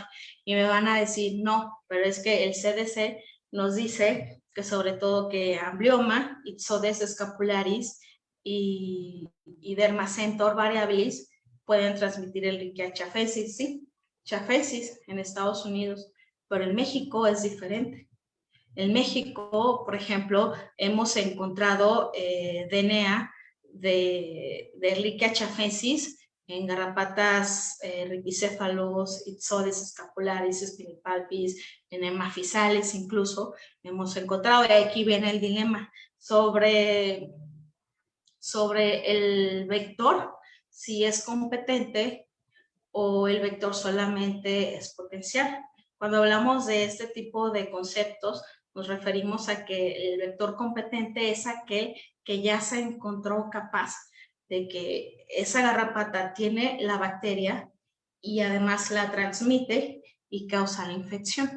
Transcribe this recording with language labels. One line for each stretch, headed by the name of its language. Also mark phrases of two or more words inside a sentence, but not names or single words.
Spanish: Y me van a decir, no, pero es que el CDC nos dice que sobre todo que Amblyomma, Ixodes scapularis y Dermacentor variabilis pueden transmitir el Ehrlichia chaphaisis, sí, chaphaisis en Estados Unidos, pero en México es diferente. En México, por ejemplo, hemos encontrado DNA de Ehrlichia chaphaisis en garrapatas, ricicéfalos, Ixodes scapularis, spinipalpis, en hemafisales incluso hemos encontrado. Y aquí viene el dilema sobre el vector, si es competente o el vector solamente es potencial. Cuando hablamos de este tipo de conceptos, nos referimos a que el vector competente es aquel que ya se encontró capaz de que esa garrapata tiene la bacteria y además la transmite y causa la infección.